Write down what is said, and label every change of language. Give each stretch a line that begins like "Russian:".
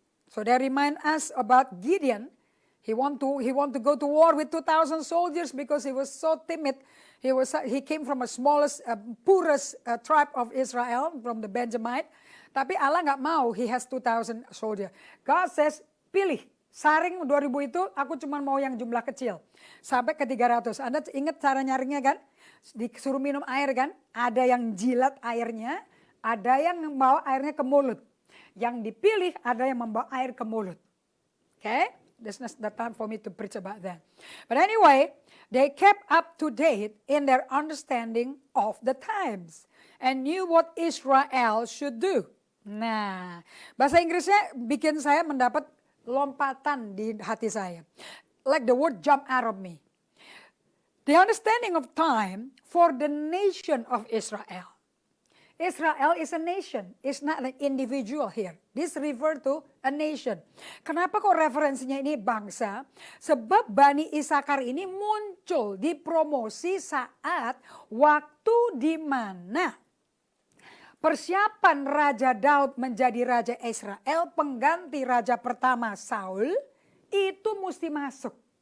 English: So they remind us about Gideon. He want to go to war with 2,000 soldiers because he was so timid. He came from a smallest, poorest tribe of Israel, from the Benjamite.
Indonesian: Tapi Allah nggak mau,
English: he has 2,000 soldiers. God says, pilih.
Indonesian: Saring 2,000 itu aku cuma mau yang jumlah kecil. Sampai ke 300. Anda ingat cara nyaringnya kan? Disuruh minum air kan? Ada yang jilat airnya, ada yang membawa airnya ke mulut. Yang dipilih ada yang membawa air ke mulut.
English: Okay? There's not the time for me to preach about that. But anyway, they kept up to date in their understanding of the times and knew what Israel should do.
Indonesian: Nah, bahasa Inggrisnya bikin saya mendapat lompatan di hati saya.
English: Like the word jump out of me. The understanding of time for the nation of Israel. Israel is a nation, it's not an individual here. This refer to a nation.
Indonesian: Kenapa kok referensinya ini bangsa? Sebab Bani Isakar ini muncul dipromosi saat waktu di mana persiapan Raja Daud menjadi Raja Israel, pengganti Raja pertama Saul, itu mesti masuk.